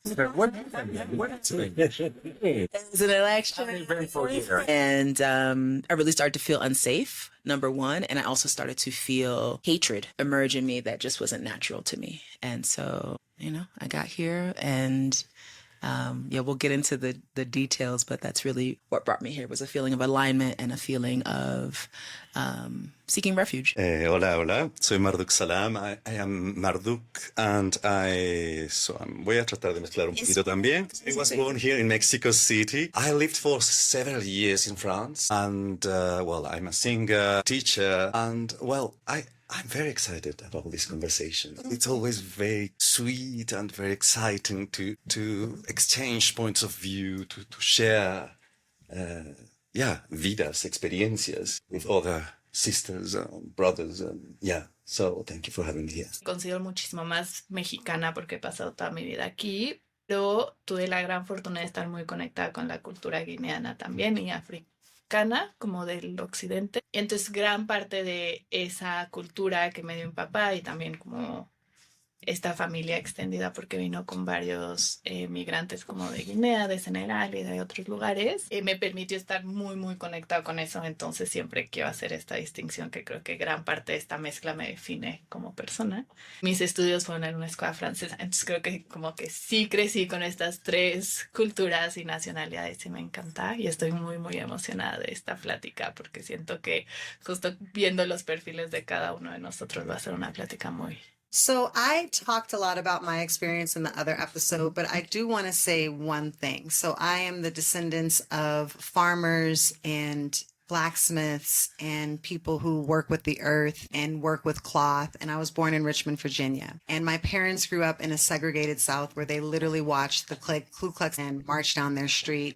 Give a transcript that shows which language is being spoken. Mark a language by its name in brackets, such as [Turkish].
[English] There was an election, and I really started to feel unsafe, number one, and I also started to feel hatred emerge in me that just wasn't natural to me. And so I got here, and we'll get into the details, but that's really what brought me here, was a feeling of alignment and a feeling of seeking refuge. [Spanish] Hola, soy Marduk Salam. [English] I am Marduk, and [Spanish] voy a tratar de mezclar un poquito también. [English] I was born here in Mexico City. I lived for several years in France, and I'm a singer, teacher, and I'm very excited about this conversation. It's always very sweet and very exciting to exchange points of view, to share, [Spanish] vidas, experiencias [English] with other sisters and brothers. So thank you for having me here. [Spanish] Considero muchísimo más mexicana porque he pasado toda mi vida aquí, pero tuve la gran fortuna de estar muy conectada con la cultura guineana también y africana, como del occidente. Y entonces gran parte de esa cultura que me dio mi papá, y también como esta familia extendida, porque vino con varios migrantes como de Guinea, de Senegal y de otros lugares, me permitió estar muy, muy conectado con eso. Entonces siempre quiero hacer esta distinción, que creo que gran parte de esta mezcla me define como persona. Mis estudios fueron en una escuela francesa, entonces creo que como que sí crecí con estas tres culturas y nacionalidades, y me encanta, y estoy muy, muy emocionada de esta plática, porque siento que justo viendo los perfiles de cada uno de nosotros va a ser una plática muy... [English] So I talked a lot about my experience in the other episode, but I do want to say one thing. So I am the descendants of farmers and blacksmiths and people who work with the earth and work with cloth. And I was born in Richmond, Virginia. And my parents grew up in a segregated South where they literally watched the Ku Klux Klan march down their street.